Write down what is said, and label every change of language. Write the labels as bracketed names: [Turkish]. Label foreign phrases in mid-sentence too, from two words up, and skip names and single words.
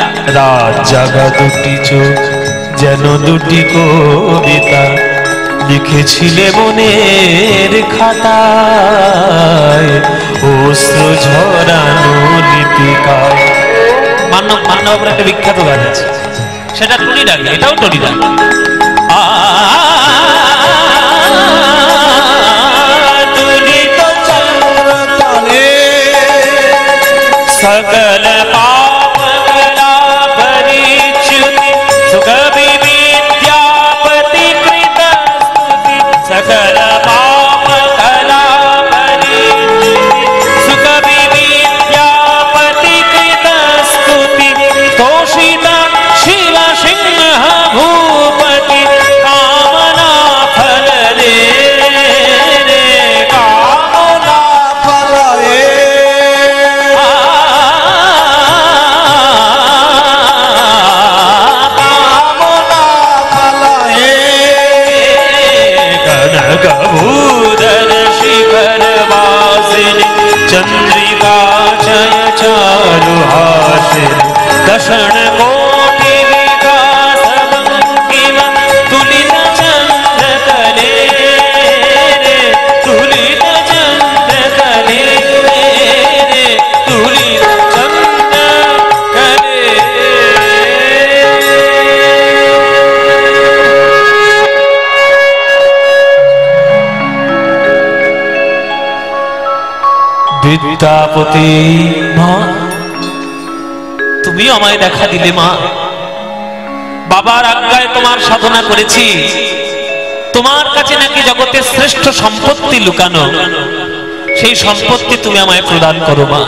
[Bangla] রাত জাগা দুটি চোখ যেন দুটি কবিতা লিখেছিলে মনের খাতায়, অশ্রু ঝরানো লিপিকায়। মান্যবর একটা বিখ্যাত গান আছে, সেটা টুনি ডাকে, এটাও টুনি ডাকে। [Maithili] सकल पाप कला परिच्युति सुख विद्यापति कृत स्तुति, सकल पाप कला परिच्युति सुख विद्यापति कृत स्तुति, तोषित शिव सिंह भूपति कामना फल रे कामना फल रे। कनकभूधर शिखर वासिनी चंद्रिका जय चारुहासिनी, दशण कोटि विकास बंकिम तुलित चंद्र कले रे, तुलित चंद्र कले रे, तुलित चंद्र कले। [Bangla] বিদ্যাপতি মা, তুমিও আমায় দেখা দিলে মা। বাবার আজ্ঞায় তোমার সাধনা করেছি, তোমার কাছে নাকি জগতের শ্রেষ্ঠ সম্পত্তি লুকানো, সেই সম্পত্তি তুমি আমায় প্রদান করো মা।